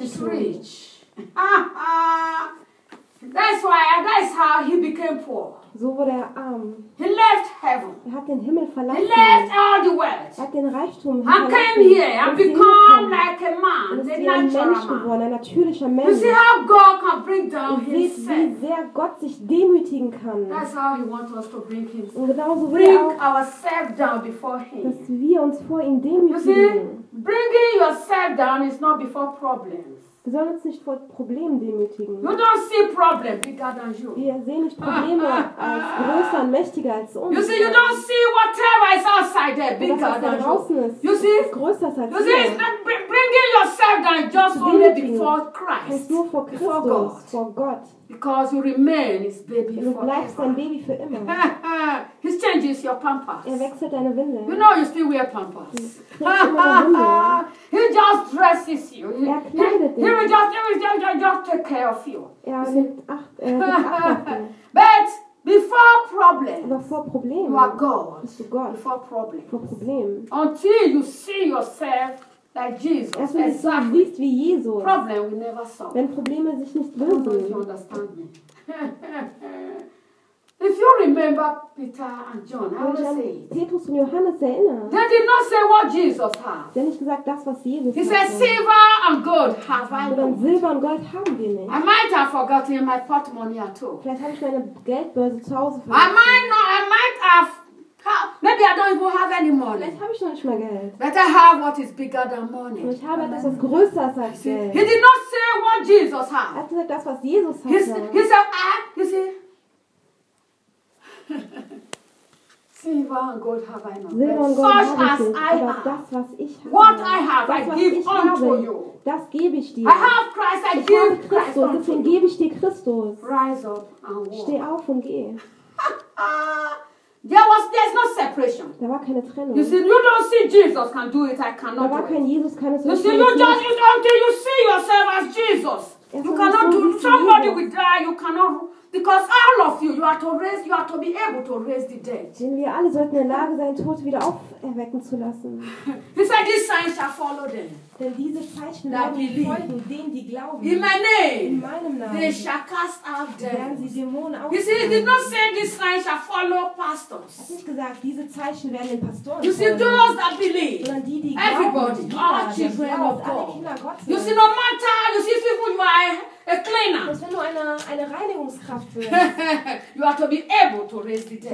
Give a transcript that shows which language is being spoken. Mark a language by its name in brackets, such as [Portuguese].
[English] He's rich. That's why. That's how he became poor. [German] So wurde er arm. [English] He left heaven. [German] Er hat den Himmel verlassen. [English] He left all the wealth. [German] Er hat den Reichtum verlassen. [English] I came here. I become like a man. [German] Und ist ein Mensch geworden, ein natürlicher Mensch. [English] You see how God can bring down himself. [German] Seht, wie sehr Gott sich demütigen kann. [English] That's how he wants us to bring himself. [German] Und genau so [English] bring ourselves down before him. [German] Dass wir uns vor ihm demütigen. [English] You see, bringing yourself down is not before problems. [German] Wir sollen uns nicht vor Problemen demütigen. [English] You don't see problem bigger than you. [German] Wir sehen nicht Probleme als größer und mächtiger als uns. [English] You see, you don't see whatever is outside there bigger than you. [German] Was draußen ist, ist größer als [English] you. See, bringing yourself down just only before Christ. [German] Heißt nur vor Christus, [English] God. [German] Vor Gott. [English] Because you remain his baby forever. [German] Du bleibst sein Baby für immer. [English] He changes your pampers. [German] Er wechselt deine Windeln. [English] You know, you still wear pampers. He just dresses you. [German] Er kleidet dich. [English] He will just take care of you. [German] Er nimmt acht. [English] But before problems. [German] Aber vor Problemen. [English] You are God. [German] Bist du Gott. [English] Before problems. [German] Vor Problemen. [English] Until you see yourself like Jesus. [German] Erst wenn du so siehst wie Jesus. [English] Problem we never solve. [German] Wenn Probleme sich nicht lösen. [English] Don't you understand me? If you remember Peter and John, how did they say it? [German] Petrus und Johannes erinnern. [English] They did not say what Jesus has. [German] Sie haben nicht gesagt, das was Jesus hat. [English] He said, silver and gold have I. [German] Oder Silber und Gold haben wir nicht. [English] I might have forgotten my portmoney at all. [German] Vielleicht habe ich meine Geldbörse zu Hause vergessen. [English] Maybe I don't even have any money. [German] Vielleicht habe ich noch nicht mal Geld. [English] But I have what is bigger than money. [German] Und ich habe etwas, was größer ist als Geld. [English] He did not say what Jesus has. [German] Er hat gesagt, das was Jesus hat. [English] He said, I. You see. [German] Silber und Gold habe ich noch. Aber das, was ich habe, [English] what I have, [German] das, was ich habe, das gebe ich dir. [English] I have Christ, I [German] ich habe Christus, deswegen gebe ich dir Christus. [English] Rise up and walk. [German] Steh auf und geh. [English] There's no separation. [German] Da war keine Trennung. [English] You see, you don't see Jesus can do it. I cannot do it. [German] Da war kein Jesus, kann es nicht. [English] You see yourself as Jesus. You cannot do. Somebody will die. You cannot. Because all of you, you are to be able to raise the dead. [German] Denn wir alle sollten in der Lage sein, Tote wieder auferwecken zu lassen. [English] He said, "These signs shall follow them." [German] Denn diese Zeichen werden folgen denen, die glauben. [English] In my name, [German] in meinem Namen, [English] they shall cast out them. You see, he did not say these signs shall follow pastors. [German] Er hat nicht gesagt, diese Zeichen werden den Pastoren. [English] You see, those that believe, [German] sondern die, die [English] everybody, [German] glauben, [English] all children of God. [German] Alle Kinder Gottes. [English] You see, no matter, you see, people you are. A cleaner. [German] Das wenn du eine Reinigungskraft wirst. [English] You are to be able to raise the dead.